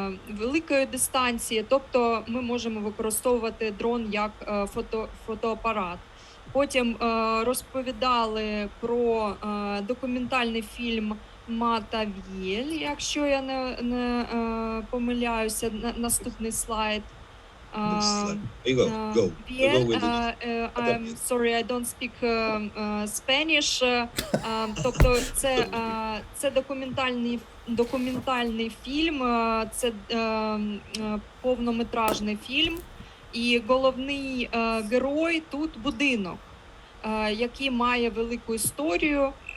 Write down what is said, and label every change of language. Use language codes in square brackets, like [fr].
[uk] великої дистанції, тобто ми можемо використовувати дрон як фотоапарат. Потім розповідали про документальний фільм Мата В'єль, якщо я не помиляюся, наступний слайд. [en] Next slide. There you go. Go with it. I'm sorry, I don't speak Spanish. [uk] Тобто це документальний фільм, це повнометражний фільм. І головний герой тут будинок, який має велику історію.